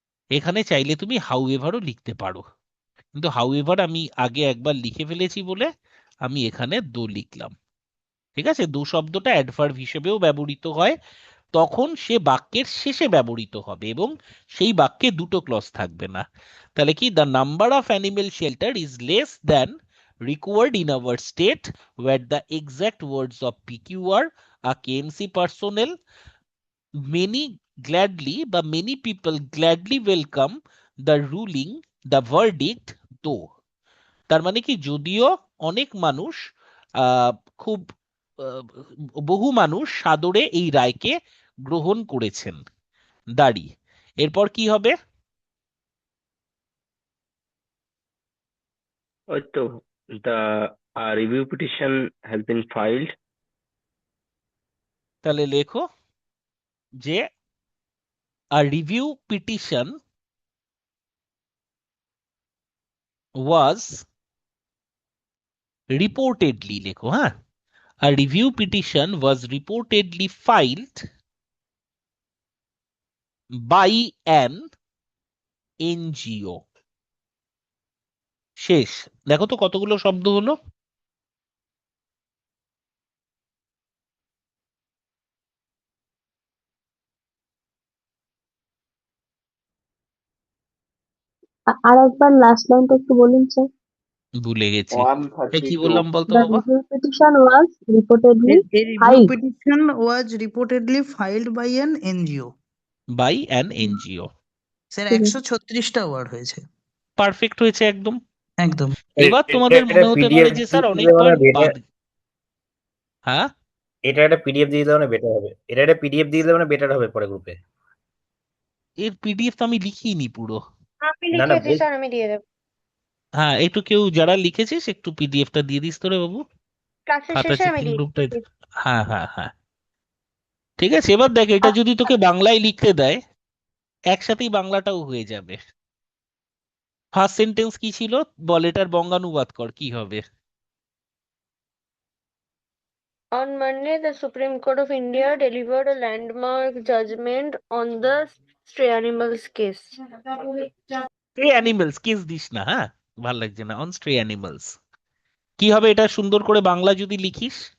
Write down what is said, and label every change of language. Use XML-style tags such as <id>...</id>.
<bn>এখানে চাইলে তুমি হাউএভারও লিখতে পারো, কিন্তু হাউএভার আমি আগে একবার লিখে ফেলেছি বলে আমি এখানে দো লিখলাম। ঠিক আছে, দো শব্দটা অ্যাডভার্ব হিসেবেও ব্যবহৃত হয়, তখন সে বাক্যের শেষে ব্যবহৃত হবে এবং সেই বাক্যে দুটো ক্লজ থাকবে না। তাহলে কি,</bn> <en>The number of animal shelter is less than required in our state where the exact words of PQR are KMC personnel. Many gladly</en> <bn>বা</bn> <en>many people gladly welcome the ruling, the verdict though.</en> <bn>তার মানে কি, যদিও অনেক মানুষ আহ খুব আহ, বহু মানুষ সাদরে এই রায়কে গ্রহণ করেছেন। দাঁড়ি, এরপর কি হবে? ওই তো,</bn> <en>The review petition has been filed.</en> <bn>তাহলে লেখো যে</bn> <en>a review petition was reportedly,</en> <bn>লেখো, হ্যাঁ,</bn> <en>a review petition was reportedly filed by an NGO।</en> <bn>শেষ। দেখো তো কতগুলো শব্দ হলো। আর একবার লাস্ট লাইনটা একটু বলুন স্যার। ভুলে গেছি। কি 132। বললাম বলতো</bn> <en>The</en> <bn>বাবা?</bn> <en>review petition was reportedly A review filed. petition was reportedly filed by an NGO. By an NGO.</en> <bn>Sir ঠিক আছে। 136টা ওয়ার্ড হয়েছে। পারফেক্ট হয়েছে একদম। একদম। এবার তোমাদের মনে হতে পারে যে স্যার অনেক ওয়ার্ড বাদ। হ্যাঁ, এটা একটা পিডিএফ দিয়ে দিলে মানে বেটার হবে, এটা একটা পিডিএফ দিয়ে দিলে মানে বেটার হবে পরে গ্রুপে। এর পিডিএফ তো আমি লিখিনি পুরো। আমি না না লিখেছি স্যার, আমি দিয়ে দেবো। হ্যাঁ, একটু কেউ যারা লিখেছিস একটু পিডিএফটা দিয়ে দিস তো রে বাবু, ক্লাসের খাতা শেষে আমি চেকিং দিয়ে গ্রুপটা। দিচ্ছি। হ্যাঁ হ্যাঁ হ্যাঁ, ঠিক আছে। এবার দেখ, এটা যদি তোকে বাংলায় লিখতে দেয় একসাথেই বাংলাটাও হয়ে যাবে। ফার্স্ট সেন্টেন্স কি ছিল বল, এটার বঙ্গানুবাদ কর, কি হবে?</bn> <en>On Monday, the Supreme Court of India delivered a landmark judgment on the stray animals case.</en> <bn>স্ট্রে animals, case this না, হ্যাঁ, ভাল লাগছে না। অন স্ট্রে অ্যানিমেলস কি হবে এটা সুন্দর করে বাংলা যদি লিখিস?</bn>